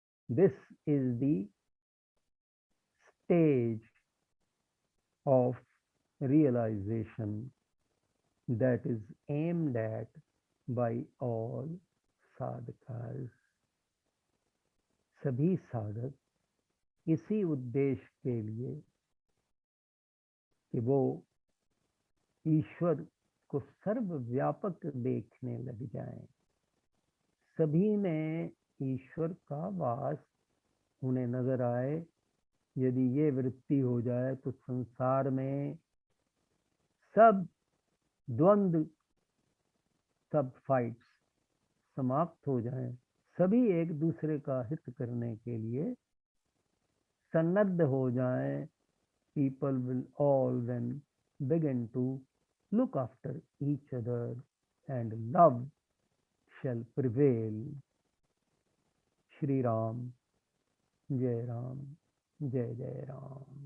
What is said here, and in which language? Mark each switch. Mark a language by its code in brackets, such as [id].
[en] This is the stage of realization that is aimed at by all sadhakas. [hi] सभी साधक इसी उद्देश्य के लिए कि वो ईश्वर को सर्वव्यापक देखने लग जाएं, सभी में ईश्वर का वास उन्हें नजर आए. यदि ये वृत्ति हो जाए तो संसार में सब द्वंद्व, सब फाइट्स समाप्त हो जाएं. सभी एक दूसरे का हित करने के लिए सन्नद्ध हो जाएं. [en] People will all then begin to look after each other and love shall prevail. [hi] Shri Ram, Jai Ram, Jai Jai Ram.